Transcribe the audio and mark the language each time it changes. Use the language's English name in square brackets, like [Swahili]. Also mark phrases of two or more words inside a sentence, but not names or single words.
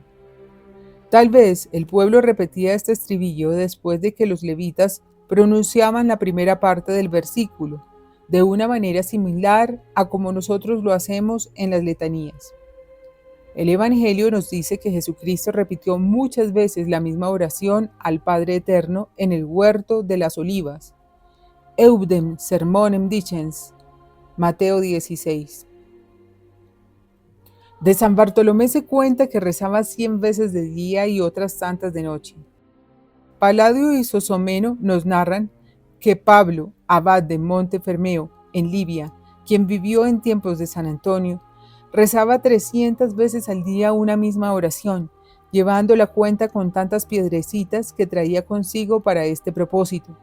[Spanish] Tal vez el pueblo repetía este estribillo después de que los levitas pronunciaban la primera parte del versículo, de una manera similar a como nosotros lo hacemos en las letanías. El Evangelio nos dice que Jesucristo repitió muchas veces la misma oración al Padre Eterno en el huerto de las Olivas. [Latin] Eudem sermonem dicens, [Spanish] Mateo 16. De San Bartolomé se cuenta que rezaba 100 veces de día y otras tantas de noche. Palladio y Sosomeno nos narran que Pablo, abad de Montefermeo, en Libia, quien vivió en tiempos de San Antonio, rezaba 300 veces al día una misma oración, llevando la cuenta con tantas piedrecitas que traía consigo para este propósito.